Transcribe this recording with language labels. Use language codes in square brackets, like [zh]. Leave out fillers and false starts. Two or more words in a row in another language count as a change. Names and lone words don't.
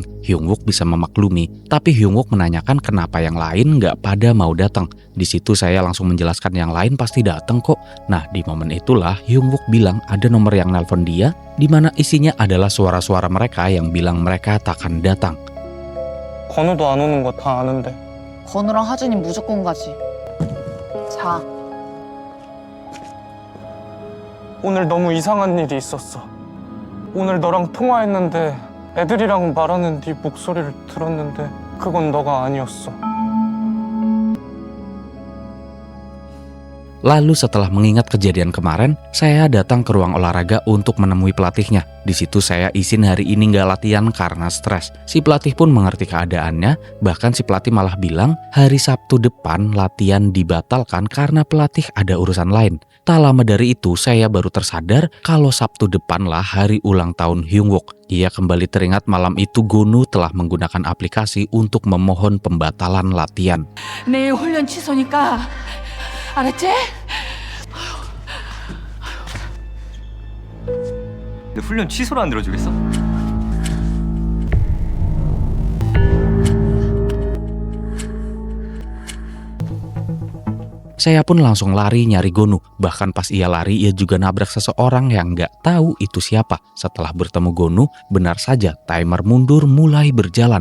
[id] Hyung Wook bisa memaklumi, tapi Hyung Wook menanyakan kenapa yang lain nggak pada mau datang. Di situ saya langsung menjelaskan yang lain pasti datang kok. Nah, di momen itulah Hyung Wook bilang ada nomor yang nelpon dia, di mana isinya adalah suara-suara mereka yang bilang mereka takkan datang. [ko] 건우도 안 오는 거 다 아는데. 건우랑 하준이 무조건 가지. 자. 오늘 너무 이상한 일이 있었어. 오늘 너랑 통화했는데 애들이랑 말하는 네 목소리를 들었는데 그건 너가 아니었어. [id] Lalu setelah mengingat kejadian kemarin, saya datang ke ruang olahraga untuk menemui pelatihnya. Di situ saya izin hari ini nggak latihan karena stres. Si pelatih pun mengerti keadaannya, bahkan si pelatih malah bilang hari Sabtu depan latihan dibatalkan karena pelatih ada urusan lain. Tak lama dari itu, saya baru tersadar kalau Sabtu depanlah hari ulang tahun Hyung Wook. Ia kembali teringat malam itu Gonu telah menggunakan aplikasi untuk memohon pembatalan latihan. [ko] 내일 훈련 취소니까 알았지? 근데 훈련 취소를 안 들어주겠어? [id] Saya pun langsung lari nyari Gonu. Bahkan pas ia lari, ia juga nabrak seseorang yang nggak tahu itu siapa. Setelah bertemu Gonu, benar saja timer mundur mulai berjalan.